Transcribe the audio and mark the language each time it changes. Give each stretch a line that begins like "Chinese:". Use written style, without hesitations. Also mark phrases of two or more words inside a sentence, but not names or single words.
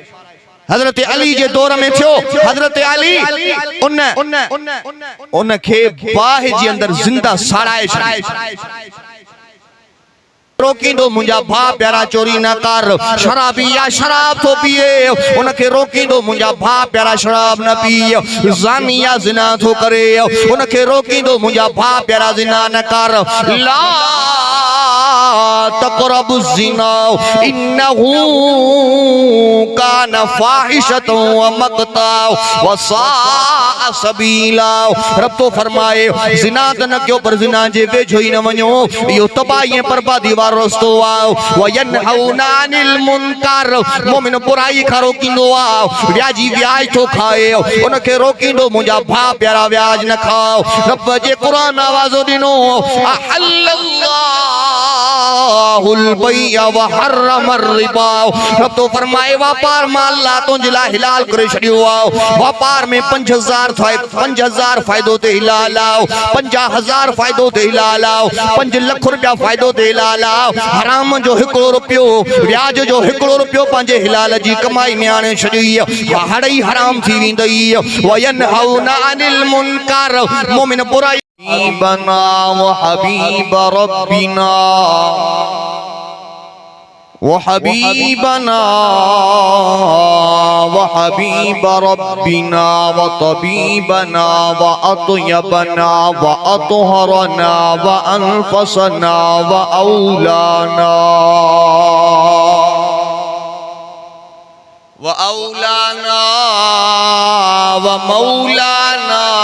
Sindhi: हजरत अली जे दौर में थियो, हजरत अली उनखे बाहि जे अंदर जिंदा साड़ाए छॾियो। रोकींदो मुंहिंजा भाउ प्यारा चोरी न कर, शराबी या शराब थो पिए उनखे रोकींदो मुंहिंजा भाउ प्यारा शराब न पिए, ज़ानी या ज़िना थो करे उनखे रोकींदो मुंहिंजा भाउ प्यारा ज़िना न कर।
Arabic: لا تقربوا الزنا إنه كان فاحشة و مقتا و ساء سبيلا.
Sindhi: रब तो फरमाए ज़िना त न कयो पर ज़िना जे वेझो ई न वञो, इहो तबाही ऐं बर्बादी वारो रस्तो आहे।
Arabic: و ينهون عن المنكر,
Sindhi: मोमिन बुराई खां रोकींदो आहे, व्याजी व्याज थो खाए उनखे रोकींदो मुंहिंजा भाउ प्यारा व्याज न खाओ। रब जे क़ुरान आवाज़ो ॾिनो
Arabic: أحل الله البيع و حرم الربا.
Sindhi: रब तो फरमाए वापार मां अल्लाह तुंहिंजे लाइ हिलाल करे छॾियो आहे। वापार में 5000 फ़ाइदो ते हिलाल आहे, 50000 फ़ाइदो ते हिलाल आहे, 5 लख रुपया फ़ाइदो ते हिलाल आहे। हराम जो 1 रुपयो, व्याज जो 1 रुपयो पंहिंजे हिलाल जी कमाई में आणे छॾी, हड़ई हराम थी वेंदई।
Arabic: وينهون عن المنكر,
Sindhi: मोमिन बुराई बना
Arabic: و حبيب ربنا وحبيبنا وحبيب ربنا و طبيبنا و أطيبنا و أطهرنا و أنفسنا و أولانا و مولانا